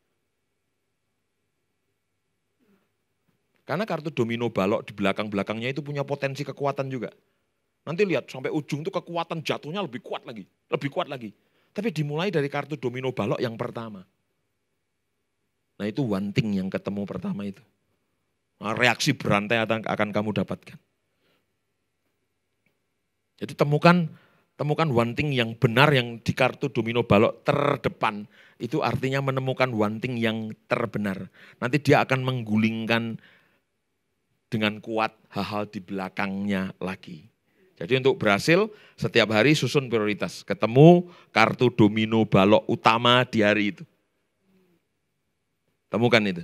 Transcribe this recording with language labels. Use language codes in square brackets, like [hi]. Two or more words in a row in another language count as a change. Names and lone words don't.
[id] Karena kartu domino balok di belakang-belakangnya itu punya potensi kekuatan juga. Nanti lihat sampai ujung itu kekuatan jatuhnya lebih kuat lagi. Tapi dimulai dari kartu domino balok yang pertama. Nah itu [en] one thing [id] yang ketemu pertama itu. Nah, reaksi berantai akan kamu dapatkan. Jadi temukan [en] one thing [id] yang benar yang di kartu domino balok terdepan. Itu artinya menemukan [en] one thing [id] yang terbenar. Nanti dia akan menggulingkan dengan kuat hal-hal di belakangnya lagi. Jadi untuk berhasil setiap hari susun prioritas. Ketemu kartu domino balok utama di hari itu. Temukan itu.